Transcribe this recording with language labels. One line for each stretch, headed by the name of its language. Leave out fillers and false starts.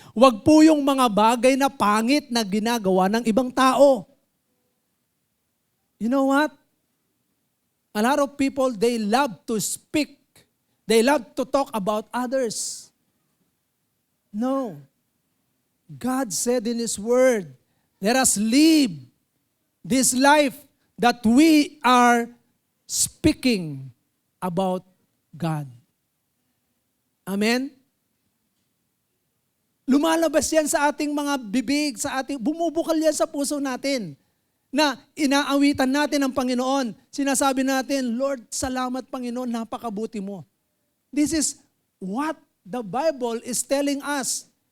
Filipino: Huwag po yung mga bagay na pangit na ginagawa ng ibang tao.
English: You know what? A lot of people, they love to speak. They love to talk about others. No. God said in His Word, let us live this life that we are speaking about God. Amen?
Filipino: Lumalabas yan sa ating mga bibig, bumubukal yan sa puso natin. Na inaawitan natin ang Panginoon. Sinasabi natin, Lord, salamat Panginoon, napakabuti mo.
English: This is what the Bible is telling us.